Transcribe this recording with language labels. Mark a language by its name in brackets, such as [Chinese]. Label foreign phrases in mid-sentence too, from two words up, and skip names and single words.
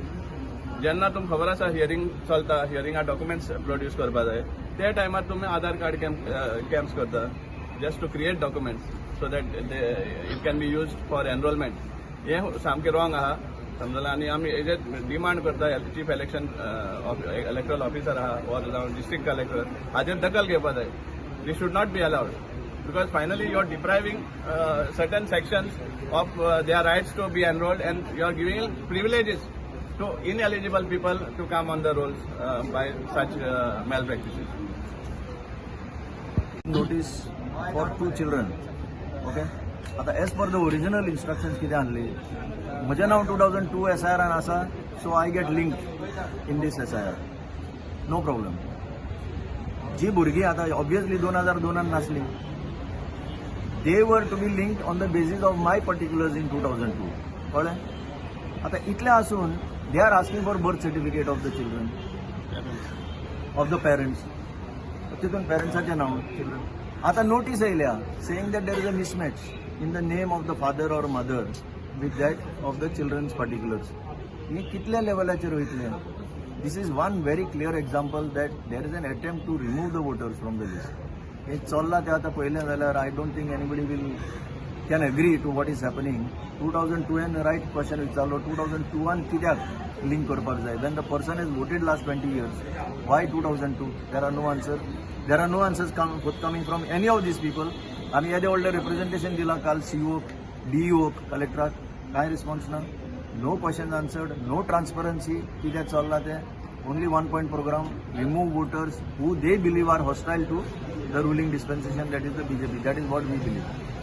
[Konkani] जेन्ना तुमकां खबर आसा हियरिंग चलता हियरिंगा [English] documents produce [Konkani] करपा जाय ते टायमार तुमी आधार कार्ड कॅम्प्स करता [English] just to create documents so that it can be use for enrollment. [Konkani] हें सामकें रॉंग आहा समजला. आनी आमी हेजे डिमांड करता [English] chief electoral officer [Konkani] आहा ऑर जावं [English] district collector [Konkani] हाजेर दखल घेवपा जाय. [English] this should not be allowed because finally you are depriving certain sections of their rights to be enrolled and you are giving privileges to ineligible people to come on the rolls by such malpractices. Notice for 2 children. Okay. आता as per the original instructions [Konkani] कितें आहली म्हजें नांव 2002 SIR आसा [English] so I get linked in this SIR. No problem. [Konkani] जी भुरगीं आता [English] obviously 2002 नासली they were to be linked on the basis of my particulars in 2002. [Konkani] कळ्ळें? आता इतलें आसून [English] they are asking for birth certificate of the children, of the parents. [Konkani] तितून पेरेंट्साचें नांव children. आता नोटीस येयल्या [English] saying that there is a mismatch. in the name of the father or mother with that of the children's particulars. [Konkani] हे कितल्या लेवलाचेर वयतले? [English] This is one very clear example that there is an attempt to remove the voters from the list. [Konkani] हे चल्ला ते आता पयलें जाल्यार [English] I don't think anybody can agree to what is happening. [Konkani] 2002 [English] right question [Konkani] विचारलो 2002 कित्याक लिंक करपाक जाय? [English] When the person has voted last 20 years, why 2002? There are no answers. There are no answers coming from any of these people. [Konkani] आम्ही येदे व्हडले रिप्रेझेंटेशन दिला काल सीओ डीईओ कलेक्टराक, काय रिस्पॉन्स ना. [English] No questions answered, no transparency. [Konkani] कित्याक चल्ला ते? [English] Only 1 point program, remove voters who they believe are hostile to the ruling dispensation, that is the BJP. That is what we believe.